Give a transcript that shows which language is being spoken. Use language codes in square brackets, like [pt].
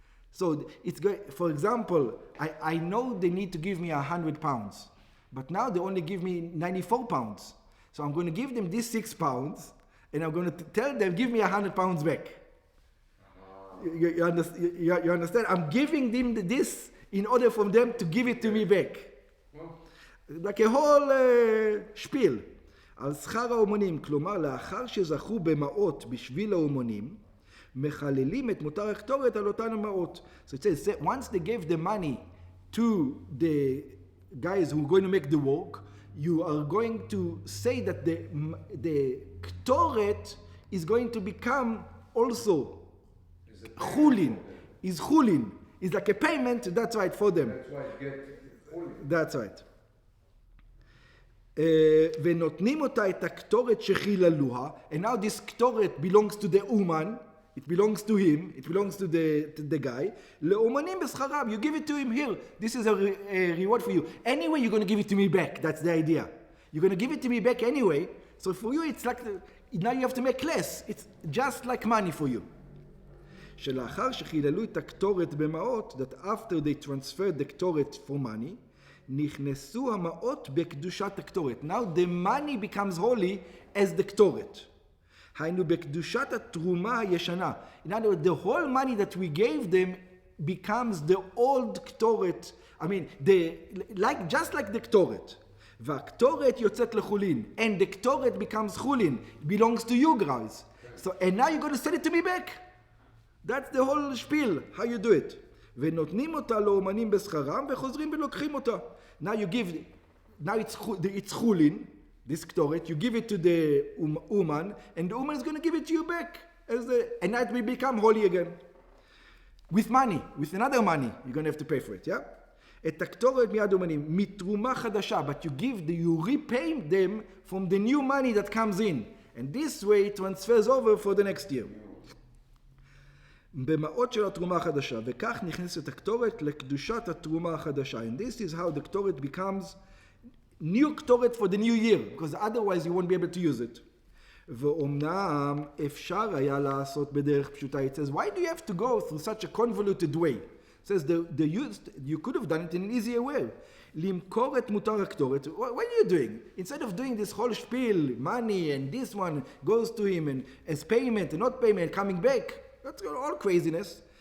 [en] So it's going, for example, I know they need to give me 100 pounds, but now they only give me 94 pounds. So I'm going to give them these 6 pounds, and I'm going to tell them, give me 100 pounds back. You understand? I'm giving them this in order for them to give it to me back. Like a whole spiel. [he] על שכר האומנים, כלומר, לאחר שזכו במעות בשביל האומנים, מחללים את מותר הקטורת על אותן המעות. [en] So it says, once they gave the money to the guys who are going to make the work, you are going to say that the ktoret is going to become also chulin. Is chulin. Is like a payment, that's right, for them. That's why you get chulin. That's right. [he] ונותנים אותה את הקטורת שחיללוה, [en] and now this קטורת belongs to the Uman, it belongs to him, it belongs to the guy, [he] לאומנים בשכרם, [en] you give it to him here, this is a reward for you. Anyway, you're going to give it to me back, that's the idea. You're going to give it to me back anyway, so for you it's like, now you have to make less, it's just like money for you. [he] שלאחר שחיללו את הקטורת במעות, [en] that after they transferred the קטורת for money, [he] נכנסו המעות בקדושת הקטורת. [en] Now the money becomes holy as the קטורת. [he] היינו בקדושת התרומה הישנה. [en] In other words, the whole money that we gave them becomes the old קטורת. I mean, just like the קטורת. [he] והקטורת יוצאת לחולין. [en] And the קטורת becomes חולין. It belongs to you guys. So, and now you're going to send it to me back. That's the whole spiel, how you do it. [he] ונותנים אותה לאומנים בשכרם וחוזרים ולוקחים אותה. [en] Now you give, now it's chulin, this ktoret, you give it to the Uman, and the Uman is going to give it to you back. And now it will become holy again. With money, with another money, you're going to have to pay for it, yeah? [he] את הקטורת מיד אומנים, מתרומה חדשה, [en] but you repay them from the new money that comes in. And this way it transfers over for the next year. [he] במעות של התרומה החדשה, וכך נכנסת הקטורת לקדושת התרומה החדשה. [en] And this is how the קטורת becomes new קטורת for the new year, because otherwise you won't be able to use it. [he] ואומנם אפשר היה לעשות בדרך פשוטה. [en] It says, why do you have to go through such a convoluted way? It says, you could have done it in an easier way. [he] למכור את מותר הקטורת. [en] What are you doing? Instead of doing this whole spiel, money, and this one goes to him, and as payment and not payment, coming back, that's all craziness.